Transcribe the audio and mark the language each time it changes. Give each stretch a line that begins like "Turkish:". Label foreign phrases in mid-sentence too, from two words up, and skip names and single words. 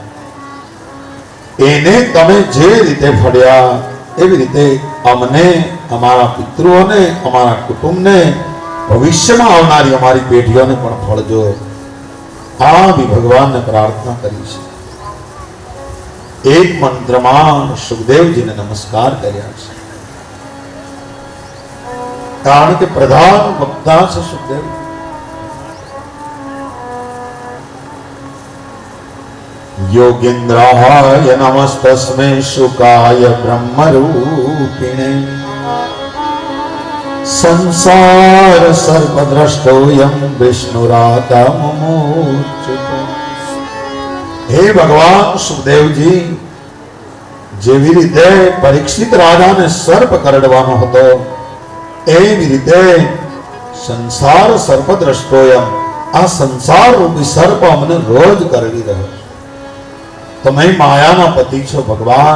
Gujarati: એને તમે જે રીતે ફળ્યા એવી રીતે અમને, અમારા પિતૃઓને, અમારા કુટુંબને, ભવિષ્યમાં આવનારી અમારી પેઢીઓને પણ ફળજો। આ બી ભગવાનને પ્રાર્થના કરી છે। એક મંત્રમાં સુખદેવજીને નમસ્કાર કર્યા છે, કારણ કે પ્રધાન વક્તા છે સુખદેવ।
Sanskrit: योगीन्द्राय नमस्तस्मै शुकाय ब्रह्मरूपिणे संसार सर्पद्रष्टोऽयं विष्णुरातमुच्यते।
Gujarati: હે ભગવાન સુખદેવજી, જેવી રીતે પરીક્ષિત રાજાને સર્પ કરડવાનો હતો એવી રીતે
Sanskrit: संसार सर्पद्रष्टोयम,
Gujarati: આ સંસાર રૂપી સર્પ અમને રોજ કરડી રહ્યો છે। તમે માયાના પતિ છો ભગવાન।